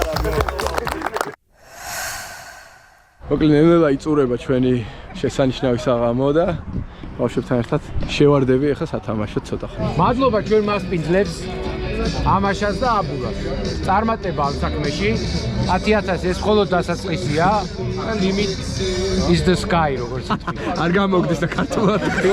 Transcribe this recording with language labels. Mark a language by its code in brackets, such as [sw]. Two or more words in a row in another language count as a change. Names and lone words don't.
[ka] მოკლედ ნელ-ნელა იწურება ჩვენი შესანიშნავი საღამო და ბავშვებთან ერთად შევარდები ახლა სათამაშოდ ცოტა ხანი. მადლობა ჩვენ მასპინძლებს ამაშას და აბურას. წარმატება ამ საქმეში 10000 ეს მხოლოდ დასაწყისია. [en] Limit is the sky [ka] როგორც ითქვი. არ გამოგდეს და ქართულად თქვი.